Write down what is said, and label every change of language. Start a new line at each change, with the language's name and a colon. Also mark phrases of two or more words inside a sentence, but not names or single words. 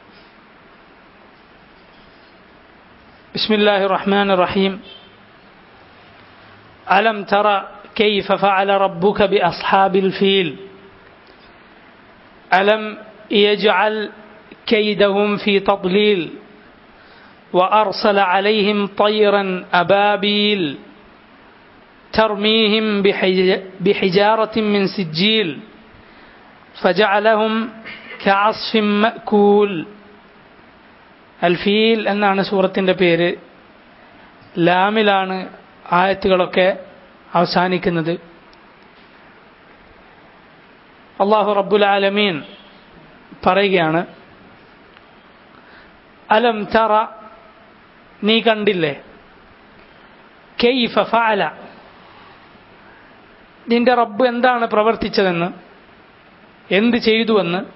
Arabic: بسم الله الرحمن الرحيم. ألم تر كيف فعل ربك بأصحاب الفيل ألم يجعل كيدهم في تضليل وأرسل عليهم طيرا അബാബീൽ ترميهم بحجارة من سجيل فجعلهم كعصف مأكول.
Malayalam: അൽഫീൽ എന്നാണ് സൂറത്തിൻ്റെ പേര്. ലാമിലാണ് ആയത്തുകളൊക്കെ അവസാനിക്കുന്നത്.
Arabic: الله رب العالمين
Malayalam: പറയുകയാണ്,
Arabic: ألم تر,
Malayalam: നീ കണ്ടില്ലേ,
Arabic: كيف فعل,
Malayalam: നിന്റെ റബ്ബ് എന്താണ് പ്രവർത്തിച്ചതെന്ന്, എന്ത് ചെയ്തുവെന്ന്.